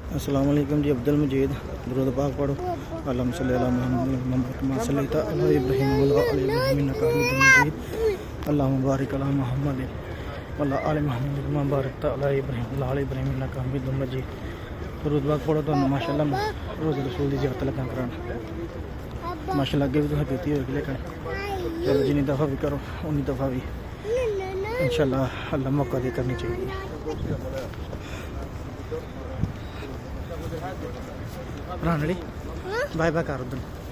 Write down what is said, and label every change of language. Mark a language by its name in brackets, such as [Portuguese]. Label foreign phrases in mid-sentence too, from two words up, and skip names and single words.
[Arabic] السلام عليكم جی. [Urdu] عبدالمجید درود پاک پڑھو. [Arabic] اللهم صل على محمد كما صليت على إبراهيم و على آل إبراهيم إنك حميد مجيد. اللهم بارك على محمد و على آل محمد كما باركت على إبراهيم و على آل إبراهيم إنك حميد مجيد. [Punjabi] درود پاک پڑھو تو ماشاءاللہ روز رسول دی زیارت لگا کران. ماشاءاللہ اگے بھی تسیں کیتی ہوگی، لیکن چلو جنی دفعہ بھی کرو انی دفعہ بھی ان شاءاللہ اللہ موقع دے کرنی چاہیے. [Urdu] رانڑی [English] bye bye [Urdu] کر ادھر.